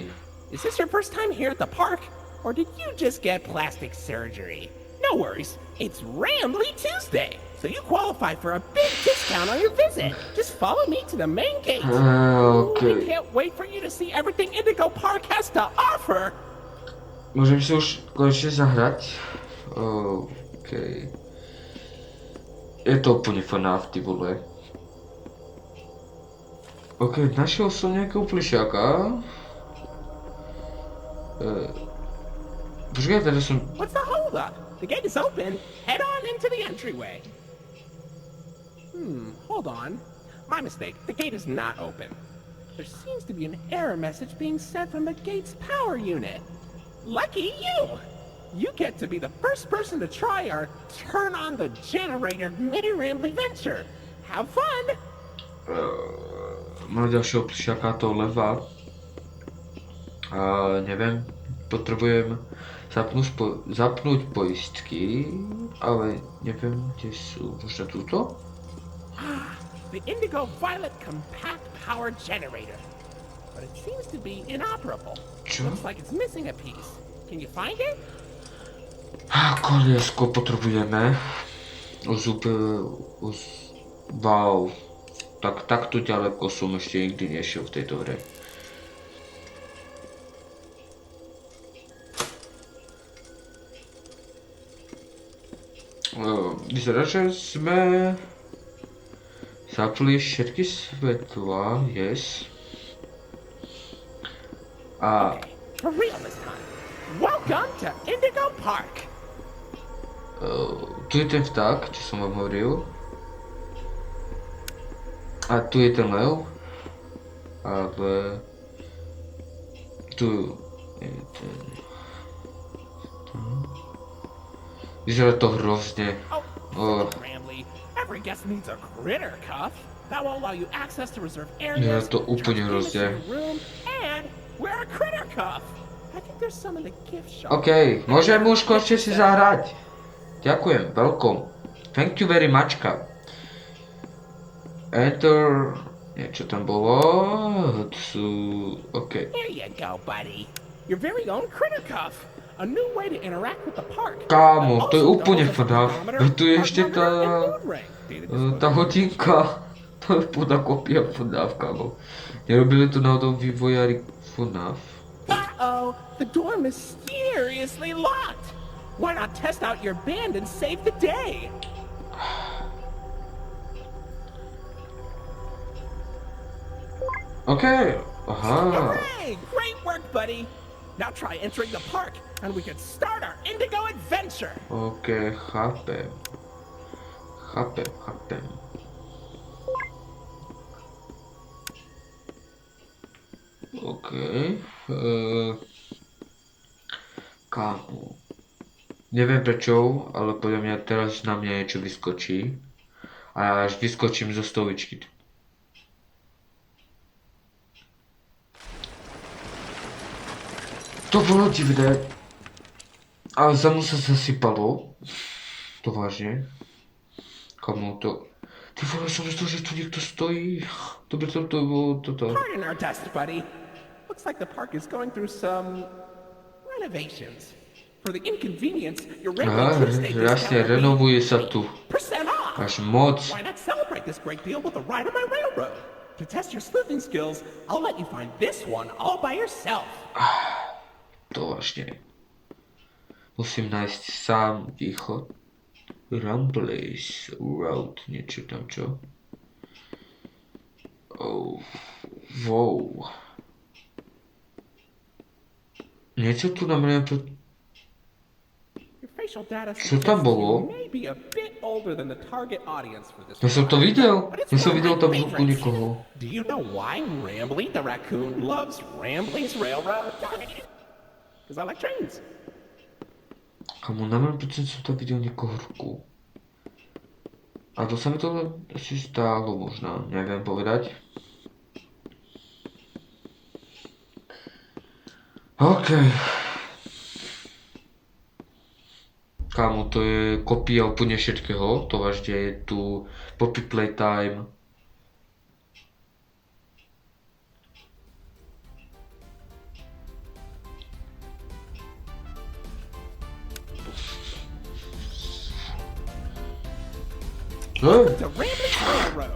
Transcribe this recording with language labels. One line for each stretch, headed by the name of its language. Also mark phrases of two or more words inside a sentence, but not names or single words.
English: Is this your first time here at the park, or did you just get plastic surgery? No worries, it's Rambly Tuesday, so you qualify for a big discount on your visit. Just follow me to the main gate. Okay. I can't wait for you to see everything Indigo Park has to offer.
Slovak: Môžem si už konečne zahrať? OK. Je to úplne FNAF, ty vole. OK, našiel som nejakého plišáka. Počkaj, teraz som...
English: What's the hold up? The gate is open. Head on into the entryway. Hold on. My mistake. The gate is not open. There seems to be an error message being sent from the gate's power unit. Lucky you! you get to be the first person to try our turn on the generator mini rambly venture. Have fun!
Slovak: Mám ďalšieho plišaka, to leva. A neviem, potrebujem zapnúť poistky, ale neviem, kde sú. Možno túto?
English: The Indigo Violet Compact Power Generator. But it seems to be inoperable.
Slovak: Čo?
English: Looks like it's missing a piece. Can you find it?
Slovak: Koliesko potrebujeme.
English: Wow.
Slovak: Takto ďaleko som ešte nikdy nešiel v tejto hre. Vyzerá, že sme zapli všetky svetla,
English: yes.
Slovak: A
English: Okay, for real this time. Welcome to Indigo Park.
Slovak: tu je ten vták, čo som vám hovoril. A tu je ten lev. Ale tu je ten. Vyzerá to hrozne.
English: Oh, Rambly, every guest needs a critter cuff. That will allow you access to reserve areas,
Slovak: Ja to úplne
English: charge payments to
Slovak: hrozne.
English: your room, and wear a critter cuff. I think there's some in the gift shop.
Slovak: OK, môžem už konečne si zahrať. Ďakujem,
English: welcome. Thank you very much, ka. Enter...
Slovak: Niečo tam bolo... OK.
English: Here you go, buddy. Your very own critter cuff. A new way to interact with the park.
Slovak: Kámo, to je
English: Also
Slovak: úplne
English: doubles as a
Slovak: FNAF.
English: thermometer,
Slovak: Veď tu je ešte
English: heart monitor,
Slovak: tá...
English: and mood ring. Data disclosure.
Slovak: Tá hodinka. To je púda kopia FNAF, kámo. Nerobili to náhodou vývojári FNAF.
English: Uh-oh, the door mysteriously locked. Why not test out your band and save the day?
Slovak: OK, aha.
English: Hooray! Great work, buddy. Now try entering the park, and we can start our Indigo adventure.
Slovak: OK, chápem. Chápem. OK. Kámo. Neviem prečo, ale podľa mňa teraz na mňa niečo vyskočí. A až vyskočím zo stoličky. To bolo divné. Ale za mnou sa zasypalo. To vážne. Komu to... Ty vole, som myslel, že tu niekto stojí. Dobre, to bolo toto.
English: Pardon our dust, buddy. Looks like the park is going through some renovations. For the inconvenience, your
Slovak: Aha,
English: regular Tuesday
Slovak: jasne,
English: discount will
Slovak: renovuje
English: be
Slovak: sa tu.
English: 8% off.
Slovak: Až moc.
English: Why not celebrate this great deal with a ride on my railroad? To test your sleuthing skills, I'll let you find this one all by yourself.
Slovak: To vážne. Musím nájsť sám východ. Rumblies Road, niečo tam čo?
English: Oh, wow.
Slovak: Niečo tu na mňa...
English: Your facial data
Slovak: Čo tam
English: suggests
Slovak: bolo?
English: you may be a bit older than the target audience for this
Slovak: Ja som to
English: ride,
Slovak: videl.
English: but it's
Slovak: Ja som
English: one of
Slovak: videl
English: my
Slovak: tam ruku
English: favorites.
Slovak: niekoho.
English: Do you know why Rambly the raccoon loves Rambley's Railroad? Because I like trains.
Slovak: Kamu, na mňa som tam videl niekoho ruku. A to sa mi to asi stálo možno, neviem povedať. OK. Kámo, to je kopia úplne všetkého, to vážne je tu Poppy Playtime. To Rambley's Railroad.